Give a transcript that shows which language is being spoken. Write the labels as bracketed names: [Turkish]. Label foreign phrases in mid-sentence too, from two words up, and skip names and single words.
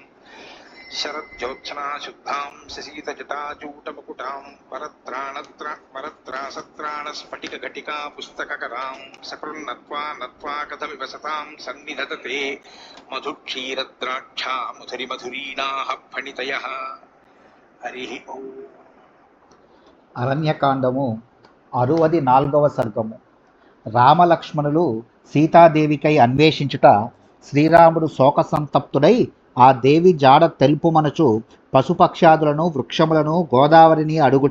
[Sanskrit] शरज्योत्सना शुद्धां शशीतजटाजूटमुकुटां वरत्रासत्राणस्फटिकघटिका पुस्तककरां सकृन्नत्वा नत्वा कथमिव सतां सन्निधत्ते मधुक्षीरद्राक्षा मधुरिमधुरीणाः फणितयः। हरिः ओम्। [Telugu] అరణ్యకాండము 64వ సర్గము. రామలక్ష్మణులు సీతాదేవికై అన్వేషించుట. శ్రీరాముడు శోకసంతప్తుడై ఆ దేవి జాడ తెలుపుమనుచు పశుపక్ష్యాదులను వృక్షములను గోదావరిని అడుగుట.